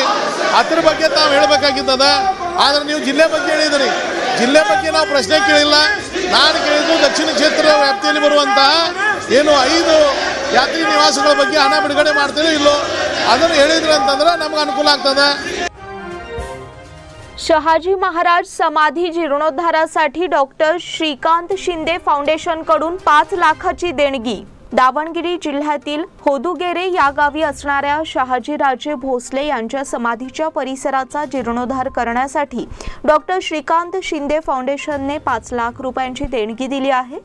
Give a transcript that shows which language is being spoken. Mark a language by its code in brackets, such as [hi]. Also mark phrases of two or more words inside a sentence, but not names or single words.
[kn] ಅದರ ಬಗ್ಗೆ ತಾವು ಹೇಳಬೇಕಾಗಿದ್ದದ, ಆದರೆ ನೀವು ಜಿಲ್ಲೆ ಬಗ್ಗೆ ಹೇಳಿದ್ರಿ। ಜಿಲ್ಲೆ ಬಗ್ಗೆ ನಾವು ಪ್ರಶ್ನೆ ಕೇಳಿಲ್ಲ। ನಾನು ಕೇಳಿದ್ದು ದಕ್ಷಿಣ ಕ್ಷೇತ್ರ ವ್ಯಾಪ್ತಿಯಲ್ಲಿ ಬರುವಂತಹ ಏನು 5 ಯಾತ್ರಿ ನಿವಾಸಗಳ ಬಗ್ಗೆ ಹಣ ಬಿಡುಗಡೆ ಮಾಡ್ತೀರೋ ಇಲ್ಲೋ ಅದನ್ನು ಹೇಳಿದ್ರು ಅಂತಂದ್ರೆ ನಮಗೆ ಅನುಕೂಲ ಆಗ್ತದೆ। [mr] शहाजी महाराज समाधी जीर्णोद्धारासाठी डॉक्टर श्रीकांत शिंदे फाउंडेशनकडून 5 लाखाची देणगी। दावणगिरी जिल्ह्यातील होदुगेरे या गावी असणाऱ्या शहाजीराजे भोसले यांच्या समाधीच्या परिसराचा जीर्णोद्धार करण्यासाठी डॉक्टर श्रीकांत शिंदे फाउंडेशनने 5 लाख रुपयांची देणगी दिली आहे।